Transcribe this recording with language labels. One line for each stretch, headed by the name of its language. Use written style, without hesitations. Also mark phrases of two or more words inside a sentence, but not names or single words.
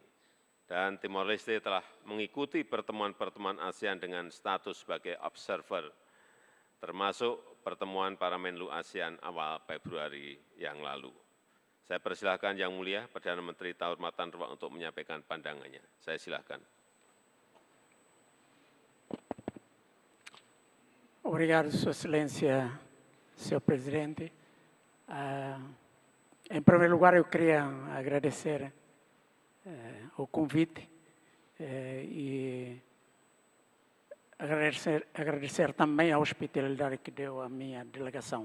Indonesian: Dan Timor Leste telah mengikuti pertemuan-pertemuan ASEAN dengan status sebagai observer, termasuk pertemuan para Menlu ASEAN awal Februari yang lalu. Saya persilahkan Yang Mulia Perdana Menteri Taur Matan Rua untuk menyampaikan pandangannya. Saya silakan.
Portuguese: Obrigado, Sua Excelência, Senhor Presidente. Em primeiro lugar, eu queria agradecer o convite e agradecer também a hospitalidade que deu à minha delegação.